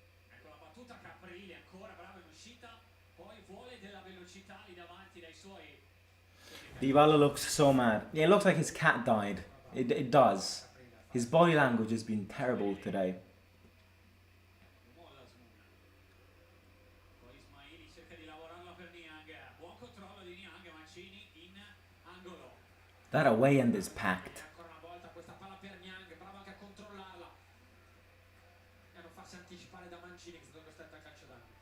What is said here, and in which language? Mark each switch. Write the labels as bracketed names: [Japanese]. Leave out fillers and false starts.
[Italian] Ecco la battuta Caprile, ancora bravo in uscita, poi vuole della velocità lì davanti dai suoi. [English] Dybala looks so mad. Yeah, it looks like his cat died. It does. His body language has been terrible today. [Italian] Molla Asmuna. Poi Ismaili cerca di lavorarla per Niang, buon controllo di Niang, Mancini in angolo. [English] That away end is packed. [Italian] Ancora una volta questa palla per Niang, bravo anche a controllarla e a non farsi anticipare da Mancini, che è stato costretto al calcio d'angolo.